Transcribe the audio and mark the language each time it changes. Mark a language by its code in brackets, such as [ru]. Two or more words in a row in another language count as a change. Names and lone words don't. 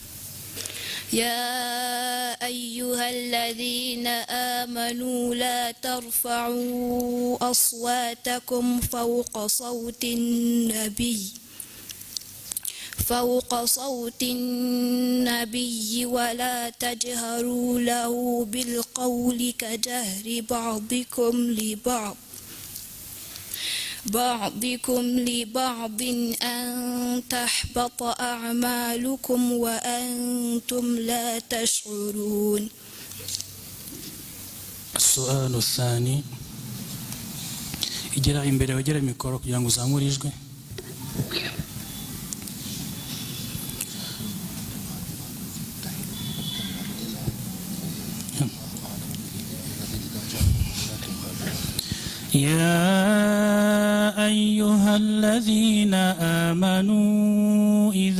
[ar] يا أيها الذين آمنوا لا ترفعوا أصواتكم فوق صوت النبي ولا تجهروا له بالقول كجهر بعضكم لبعض بعضكم لبعض أن تحبط أعمالكم وأنتم لا تشعرون. السؤال الثاني [rw] igera imbere wegera mikoro kugira ngo uzamure ijwi. [ar] يا أيها الذين آمنوا